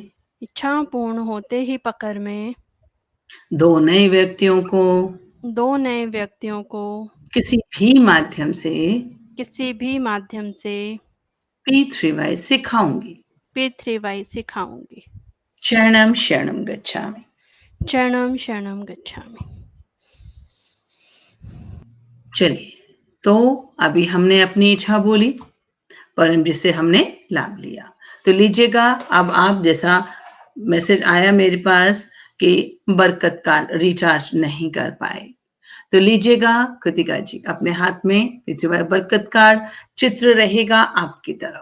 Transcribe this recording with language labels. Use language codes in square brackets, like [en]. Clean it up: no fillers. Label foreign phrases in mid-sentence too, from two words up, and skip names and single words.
[hi] इच्छा पूर्ण होते ही पकड़ में 2 नए व्यक्तियों को 2 नए व्यक्तियों को किसी भी माध्यम से किसी भी माध्यम से P3Y सिखाऊंगी। P3Y सिखाऊंगी। [sa] शरणम शरणम गच्छामि। शरणम शरणम गच्छामि। [hi] चलिए, तो अभी हमने अपनी इच्छा बोली, परम जी से हमने लाभ लिया। तो लीजिएगा, अब आप जैसा मैसेज आया मेरे पास कि बरकत [en] card recharge [hi] नहीं कर पाए, तो लीजिएगा कृतिका जी अपने हाथ में P3Y बरकत कार्ड चित्र रहेगा आपकी तरफ।